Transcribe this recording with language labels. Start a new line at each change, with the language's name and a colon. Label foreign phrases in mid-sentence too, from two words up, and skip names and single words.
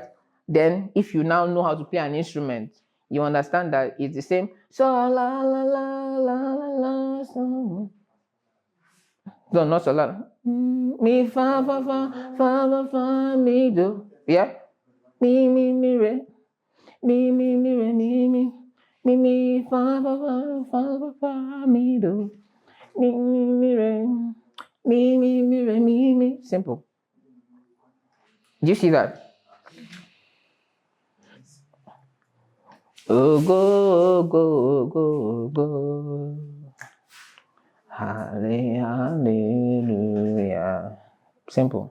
English: Then, if you now know how to play an instrument, you understand that it's the same. So la la la la la la. So. No, not so loud. Me fa fa fa fa fa fa me do. Yeah. Me re. Me re me fa fa fa fa fa fa me do. Me re me re me. Simple. Do you see that? Oh go. Hallelujah. Simple.